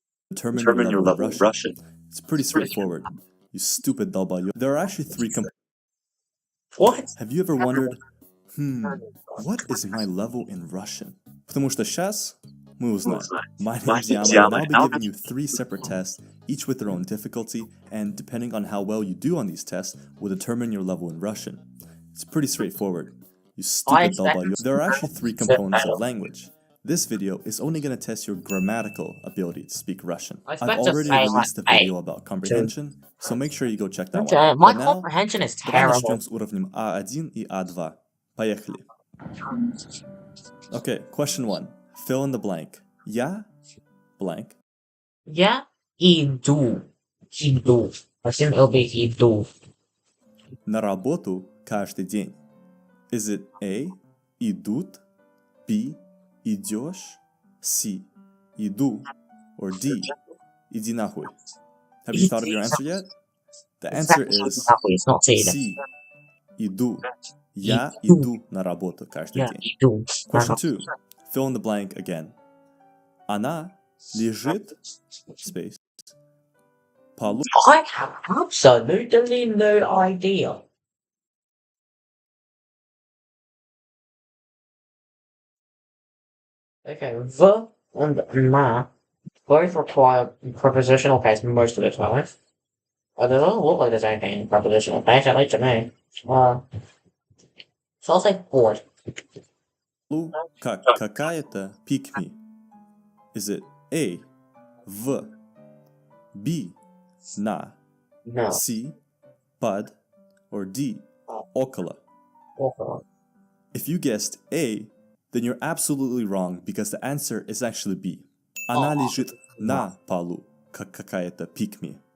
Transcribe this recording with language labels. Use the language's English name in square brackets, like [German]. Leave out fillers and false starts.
[English] Determine your level of Russian. It's pretty straightforward. You stupid dolbayo. There are actually 3 components. What? Have you ever wondered, what is my level in Russian? [Russian] Потому что сейчас мы узнаем. [English] My name is Yama, and I'll be giving you 3 separate tests, each with their own difficulty, and depending on how well you do on these tests, will determine your level in Russian. It's pretty straightforward. You stupid dolbayo. There are actually 3 components of language. This video is only going to test your grammatical ability to speak Russian. I've already released a video about comprehension, so make sure you go check that one. My comprehension is terrible. [Russian] Начнем с уровнем А1 и А2. Поехали. [English] Okay, question 1. Fill in the blank. Я blank. [Russian] Yeah, Иду. Иду. [English] Assume it'll be иду. [Russian] На работу каждый день. [English] Is it A. [Russian] Идут, B. Идешь, C. Иду, or D. Иди нахуй. [English] Have you thought of your answer yet? The answer is C. Иду. [Russian] Я иду на работу каждый день. [English] Question 2. Fill in the blank again. [Russian] Она лежит, space, полу. [English] I have absolutely no idea. Okay, the and ma both require prepositional case most of the time. It doesn't look like there's anything in prepositional case, at least to me. So I'll say bored. [Russian] Как какая-то [English] pick me. Is it A. В, B. На, No. C. Под, or D. Около. If you guessed A, then you're absolutely wrong because the answer is actually B. [Russian] Она лежит на полу, как какая-то [English] pick me.